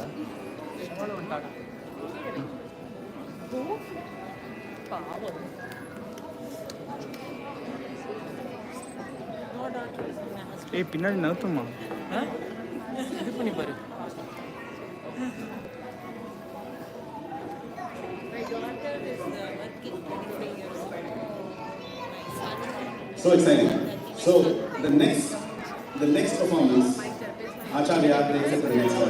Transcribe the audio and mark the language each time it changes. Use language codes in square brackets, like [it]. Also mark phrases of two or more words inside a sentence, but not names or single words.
[ml] അവളെ ഉണ്ടാക്കാം പാവം [ta] பின்னாடி நகர்த்துமா இது பண்ணி பாரு [en] So exciting. So the next performance, Acharya takes it to the next level.